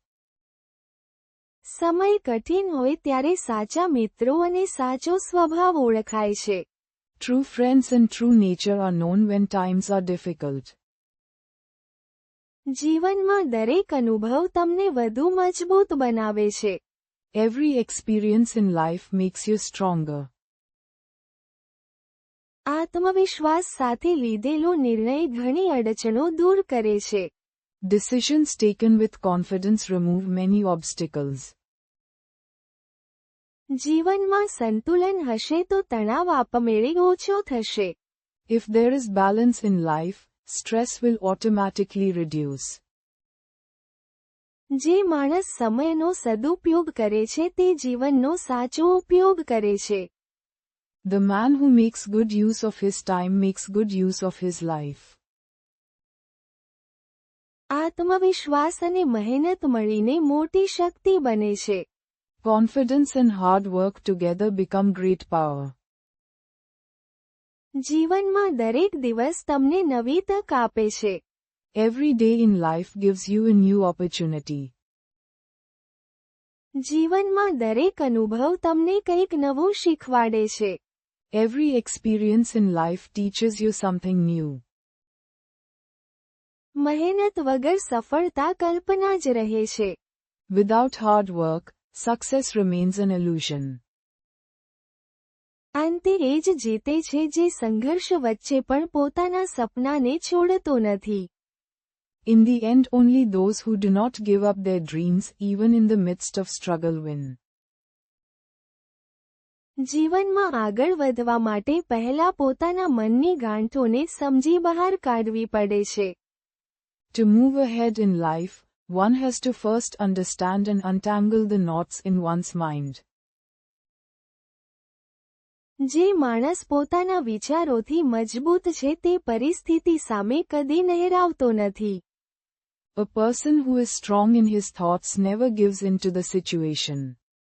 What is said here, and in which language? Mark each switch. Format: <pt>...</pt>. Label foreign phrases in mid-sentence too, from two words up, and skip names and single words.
<gu>સમય કઠિન હોય ત્યારે સાચા મિત્રો અને સાચો સ્વભાવ ઓળખાય છે.</gu> <en>True friends and true nature are known when times are difficult.</en> <gu>જીવનમાં દરેક અનુભવ તમને વધુ મજબૂત બનાવે છે.</gu> <en>Every experience in life makes you stronger.</en> <gu>આત્મવિશ્વાસ સાથે લીધેલો નિર્ણય ઘણી અડચણો દૂર કરે છે.</gu> <en>Decisions taken with confidence remove many obstacles.</en> <gu>જીવનમાં સંતુલન હશે તો તણાવ આપમેળે ઓછો થશે.</gu> <en>If there is balance in life, stress will automatically reduce.</en> <gu>જે માણસ સમયનો સદુપયોગ કરે છે તે જીવનનો સાચો ઉપયોગ કરે છે.</gu> <en>The man who makes good use of his time makes good use of his life.</en> <gu>આત્મવિશ્વાસ અને મહેનત મળીને મોટી શક્તિ બને છે.</gu> <en>Confidence and hard work together become great power.</en> <gu>જીવનમાં દરેક દિવસ તમને નવી તક આપે છે.</gu> <en>Every day in life gives you a new opportunity.</en> <gu>જીવનમાં દરેક અનુભવ તમને કંઈક નવું શીખવાડે છે.</gu> <en>Every experience in life teaches you something new.</en> <gu>મહેનત વગર સફળતા કલ્પના જ રહે છે.</gu> <en>Without hard work, success remains an illusion.</en> <gu>અંતે એ જ જીતે છે જે સંઘર્ષ વચ્ચે પણ પોતાના સપનાને છોડતો નથી.</gu> <en>In the end, only those who do not give up their dreams even in the midst of struggle win.</en> <gu>જીવનમાં આગળ વધવા માટે પહેલા પોતાના મનની ગાંઠોને સમજી બહાર કાઢવી પડે છે.</gu> <en>To move ahead in life, one has to first understand and untangle the knots in one's mind.</en> <gu>જે માણસ પોતાના વિચારોથી મજબૂત છે તે પરિસ્થિતિ સામે કદી નહેરાવતો નથી.</gu> <en>A person who is strong in his thoughts never gives in to the situation.</en>